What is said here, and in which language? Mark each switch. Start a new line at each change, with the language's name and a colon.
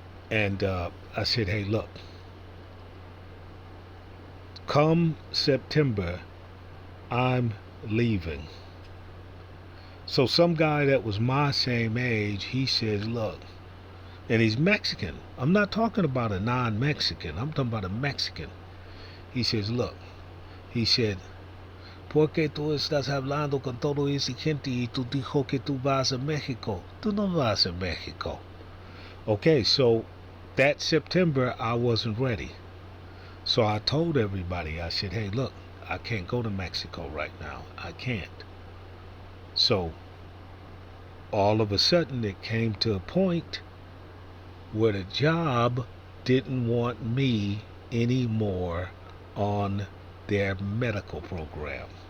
English: And I said, hey, look, come September, I'm leaving. So some guy that was my same age, he says, look, and he's Mexican. I'm not talking about a non-Mexican. I'm talking about a Mexican. He says, look, he said,
Spanish: ¿por qué tú estás hablando con todo ese gente y tú dijo que tú vas a México? Tú no vas a México.
English: Okay, so that September, I wasn't ready. So I told everybody, I said, hey, look, I can't go to Mexico right now. I can't. So all of a sudden, it came to a point where the job didn't want me anymore on their medical program.